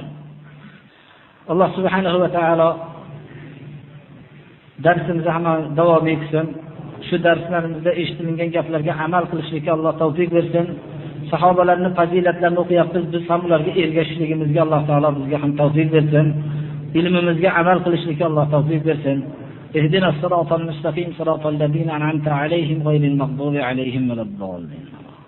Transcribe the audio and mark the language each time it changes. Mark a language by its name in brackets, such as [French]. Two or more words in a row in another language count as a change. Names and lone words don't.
[Uzbek] Alloh [Arabic] سبحانه وتعالى [Uzbek] darsimizni ham davom etsin. Shu darslarimizda eshitilgan gaplarga amal qilishlikka Alloh tavfiq bersin. Sahobalarning fazilatlarini o'qiyapmiz, biz ham ularga ergashishligimizga Alloh taolo bizga ham tavfiq bersin. Ilmimizga amal qilishlikka Alloh tavfiq bersin. [Arabic] اهدنا الصراط المستقيم صراط الذين أنعمت عليهم غير المغضوب عليهم ولا الضالين.